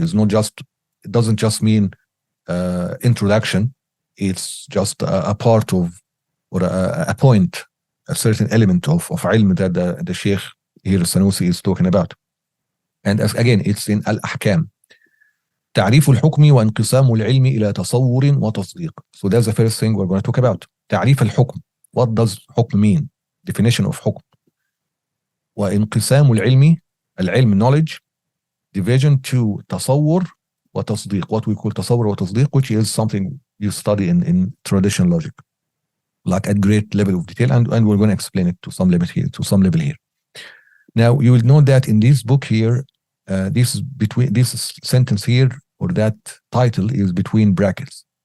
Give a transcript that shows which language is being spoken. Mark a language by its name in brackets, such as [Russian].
[English] It's not just, it doesn't just mean introduction. It's just a part of, or a point, a certain element of ilm that the Sheikh here, Sanusi, is talking about. And as, again, it's in Al-Ahkam. [Arabic] تعريف الحكم وانقسام العلم إلى تصور وتصديق. [English] So that's the first thing we're going to talk about. [Arabic] تعريف الحكم. [English] What does حكم mean? Definition of حكم. [Arabic] وانقسام العلم, العلم, [English] knowledge, division to [Arabic] تصور وتصديق. [English] What we call [Arabic] تصور وتصديق, [English] which is something you study in traditional logic, like at great level of detail, and we're going to explain it to some level here. Now you will note that in this book here, this sentence here, or that title, is between brackets.